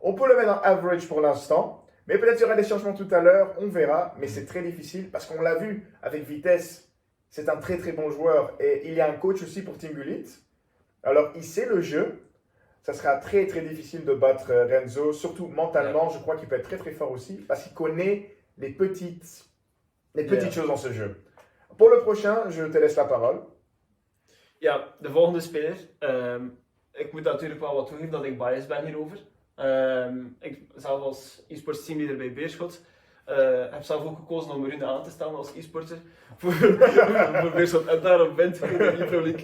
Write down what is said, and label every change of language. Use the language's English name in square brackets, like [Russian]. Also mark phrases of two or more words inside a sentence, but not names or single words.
[French] On peut le mettre en average pour l'instant, mais peut-être il y aura des changements tout à l'heure, on verra, mais c'est très difficile parce qu'on l'a vu avec Vitesse, c'est un très très bon joueur et il y a un coach aussi pour Team Gullit. Alors il sait le jeu, ça sera très très difficile de battre Renzo, surtout mentalement, je crois qu'il peut être très très fort aussi parce qu'il connaît les petites choses dans ce jeu. Pour le prochain, je te laisse la parole. [Dutch] Ja, de volgende speler. Ik moet natuurlijk wel wat toegeven dat ik biased ben hierover. Ik zelf als e-sports teamleader bij Beerschot heb zelf ook gekozen om Rune aan te stellen als e-sporter voor Beerschot en daarom wint hij de Pro League.